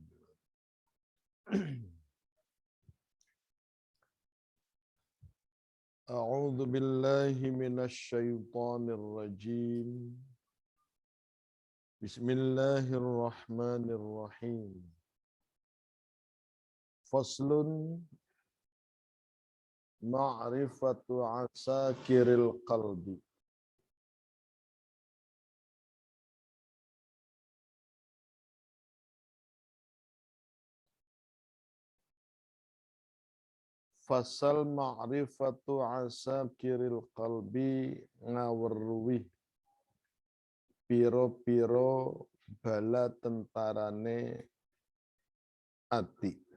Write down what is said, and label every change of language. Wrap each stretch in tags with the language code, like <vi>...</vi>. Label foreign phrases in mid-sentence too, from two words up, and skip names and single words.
<ar>أعوذ بالله من الشيطان الرجيم بسم الله الرحمن الرحيم فصل معرفة عساكر القلب فصل معرفة عساكر القلب</ar> <jv>ngaweruhi piro-piro bala tentarane ati.</jv>